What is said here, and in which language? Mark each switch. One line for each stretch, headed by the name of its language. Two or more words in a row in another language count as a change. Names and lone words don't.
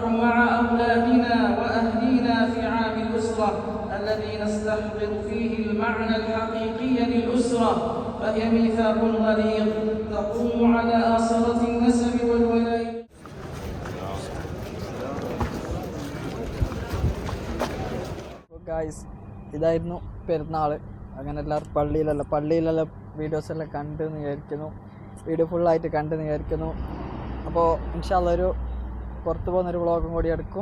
Arabic: مع أولادنا وأهلينا في عام الأسرة الذي نستحضر فيه المعنى الحقيقي للأسرة، فهي ميثاق غليظ تقوم على آصرة النسب والولاء.
Malayalam: ഗായ്സ്, ഇതായിരുന്നു പെരുന്നാൾ. അങ്ങനെ എല്ലാവരും പള്ളിയിലല്ല വീഡിയോസ് എല്ലാം കണ്ടെന്ന് വിചാരിക്കുന്നു. വീഡിയോ ഫുള്ളായിട്ട് കണ്ടെന്ന് വിചാരിക്കുന്നു. അപ്പോൾ
Arabic: إن شاء الله
Malayalam: ഒരു പുറത്ത് പോകുന്നൊരു വ്ളോഗും കൂടി എടുക്കും.